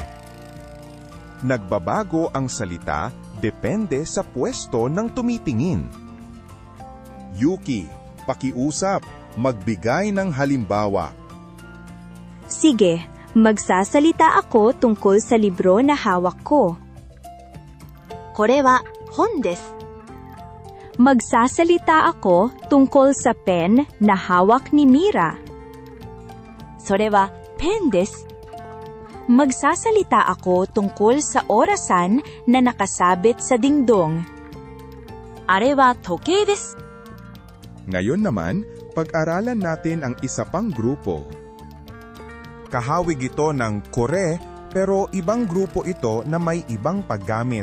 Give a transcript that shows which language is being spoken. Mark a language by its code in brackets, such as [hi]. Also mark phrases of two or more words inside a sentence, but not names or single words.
[tl] Nagbabago ang salita depende sa pwesto ng tumitingin. Yuki, pakiusap, magbigay ng halimbawa. Sige, magsasalita ako tungkol sa libro na hawak ko. [ja] これは本です. [tl] Magsasalita ako tungkol sa pen na hawak ni Mira. [ja] それはペンです. [tl] Magsasalita ako tungkol sa orasan na nakasabit sa dingdong. [ja] あれは時計です. [tl] Ngayon naman, pag-aralan natin ang isa pang grupo. Kahawig ito ng kore, pero ibang grupo ito na may ibang paggamit.